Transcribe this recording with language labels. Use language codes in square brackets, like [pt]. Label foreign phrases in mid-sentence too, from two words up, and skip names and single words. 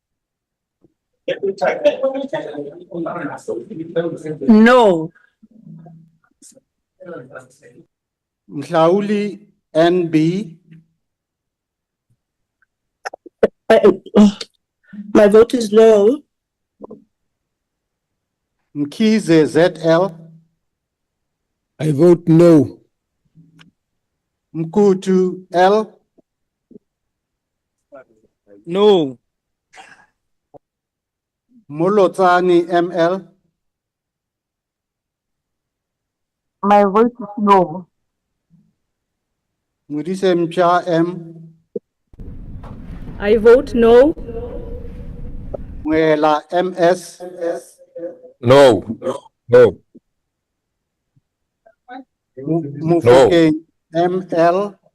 [en] No. Mhlauli NB. My vote is no. Mkhize ZL. I vote no. Mkutu L. No. Molotsani ML. My vote is no. Mudise Mcha M. I vote no. Mwela MS. No. No. Mufuke ML.